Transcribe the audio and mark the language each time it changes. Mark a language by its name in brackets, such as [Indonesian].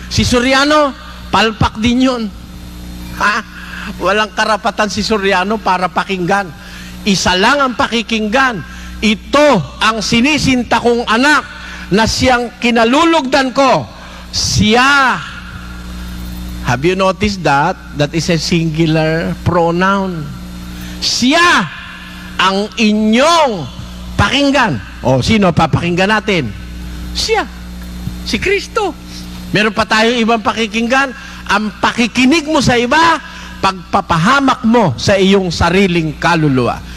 [Filipino] Si Soriano, palpak din yun. Ha? Walang karapatan si Soriano para pakinggan. Isa lang ang pakikinggan. Ito ang sinisinta kong anak na siyang kinalulugdan ko. Siya. [English] Have you noticed that? That is a singular pronoun. [Filipino] Siya ang inyong pakinggan. Sino papakinggan natin? Siya. Si Kristo. Meron pa tayong ibang pakikinggan. Ang pakikinig mo sa iba, pagpapahamak mo sa iyong sariling kaluluwa.